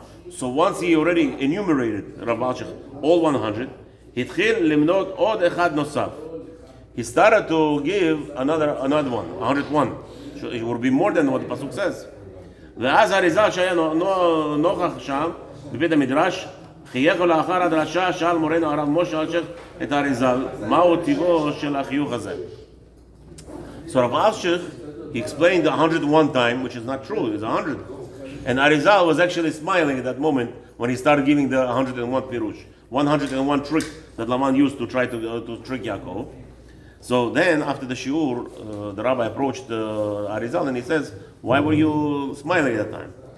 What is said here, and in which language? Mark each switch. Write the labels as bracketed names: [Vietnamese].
[English] So once he already enumerated Rabbi Asher all 100, [Hebrew] התחיל למנות עוד אחד נוסף. [English] He started to give another one, 101. So it would be more than what the pasuk says. [Hebrew] ואז הריזל שהיה נוכח שם בבית המדרש חייך לאחר הדרשה שאל מורנו הרב משה אלשיך את הריזל מהו טבעו של החיוך הזה. [English] So Rav Asher, he explained 101 time, which is not true, it was 100. And Arizal was actually smiling at that moment when he started giving the 101 pirush, 101 trick that Laman used to try to trick Yaakov. So then, after the shiur, the rabbi approached Arizal and he says, "Why were you smiling at that time?"